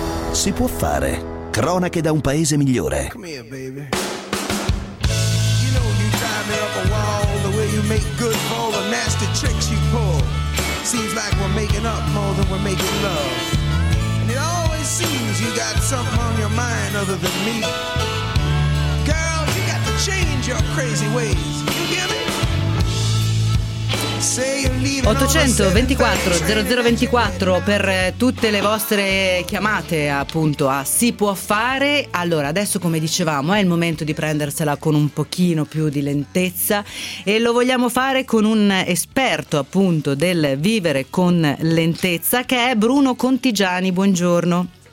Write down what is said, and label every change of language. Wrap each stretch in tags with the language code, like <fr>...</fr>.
<it>Si può fare. Cronache da un paese migliore.</it> <en>Come here, baby. You know you drive me up a wall, the way you make good for all the nasty tricks you pull. Seems like we're making up more than we're making love. And it always seems you got something on your mind other than me. Girl, you got to change your crazy ways. You hear me?</en> <it>800 24 0024 per tutte le vostre chiamate, appunto, a Si può fare. Allora, adesso, come dicevamo, è il momento di prendersela con un pochino più di lentezza, e lo vogliamo fare con un esperto, appunto, del vivere con lentezza, che è Bruno Contigiani. Buongiorno.</it>